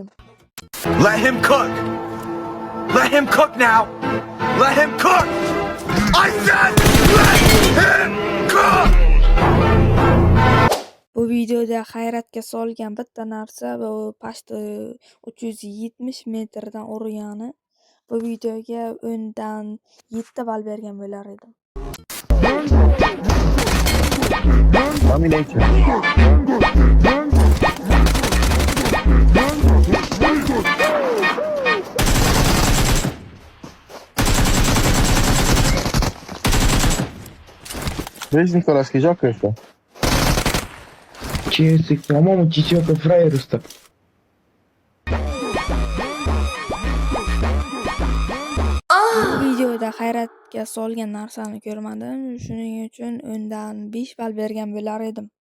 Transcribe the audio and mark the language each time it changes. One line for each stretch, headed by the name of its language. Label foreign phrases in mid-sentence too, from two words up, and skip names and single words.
English: Let him cook! Let him cook now! Let him cook! I said let him cook!
Uzbek: Bu videoda hayratga solgan bitta narsa bu past 370 metrdan urgani. Bu videoga o'ndan 7 ball bergan bo'lar edim. Dominator.
Romanian: Vezi, Nicolas, joacă ăsta. Ce zic, mamă, ce joacă fraierul ăsta?
Uzbek: Videoda hayratga solgan narsani ko'rmadim. Shuning uchun o'ndan 5 ball bergan bo'lar edim.